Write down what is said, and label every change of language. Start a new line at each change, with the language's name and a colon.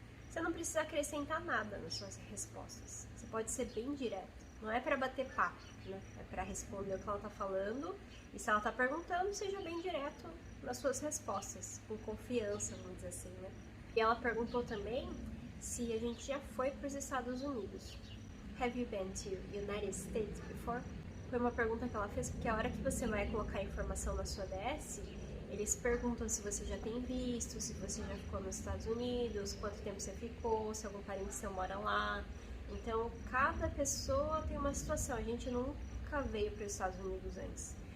Portuguese: Você não precisa acrescentar nada nas suas respostas. Você pode ser bem direto. Não é para bater papo, né? É para responder o que ela tá falando. E se ela tá perguntando, seja bem direto nas suas respostas, com confiança, vamos dizer assim, né? E ela perguntou também se a gente já foi para os Estados Unidos.
English: Have you been to United States before?
Portuguese: Foi uma pergunta que ela fez, porque a hora que você vai colocar a informação na sua DS, eles perguntam se você já tem visto, se você já ficou nos Estados Unidos, quanto tempo você ficou, se algum parente seu mora lá. Então, cada pessoa tem uma situação. A gente nunca veio para os Estados Unidos antes.